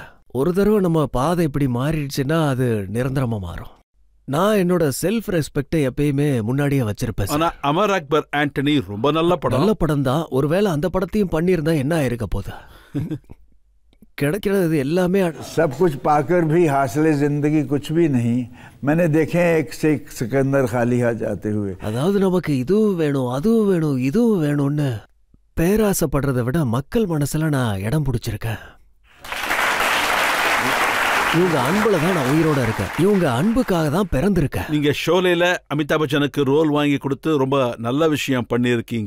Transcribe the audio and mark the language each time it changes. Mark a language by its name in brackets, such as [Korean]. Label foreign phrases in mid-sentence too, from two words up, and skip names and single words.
[Tamil] ஒரு தடவை நம்ம பாதை இப்படி மாறிடுச்சுன்னா அது நிரந்தரமா மாறும். நான் என்னோட [English] self respect [Tamil] எப்பயுமே முன்னாடியே வச்சிருப்பேன். ஆனா அமர் அக்பர் ஆண்டனி ரொம்ப நல்ல படம். நல்ல படம் தான். ஒருவேளை அந்த படத்தையும் பண்ணியிருந்தா என்ன ஆயிருக்க போதா? கிடைக்கிறது எல்லாமே. [Hindi] सब कुछ पाकर भी हासिले जिंदगी कुछ भी नहीं. मैंने देखे एक से एक सिकंदर खाली हाथ जाते हुए. [Tamil] அதாவது நமக்கு இதுவும் வேணும், அதுவும் வேணும், இதுவும் வேணும்னு பேராசைப்படுறதை விட மக்கள் மனசுல நான் இடம் பிடிச்சிருக்கேன். இவங்க அன்புல தான் நான் உயிரோட இருக்கேன். இவங்க அன்புக்காக தான் பிறந்திருக்கேன். நீங்க ஷோலேல அமிதாப் பச்சனுக்கு ரோல் வாங்கி கொடுத்து ரொம்ப நல்ல விஷயம் பண்ணிருக்கீங்க.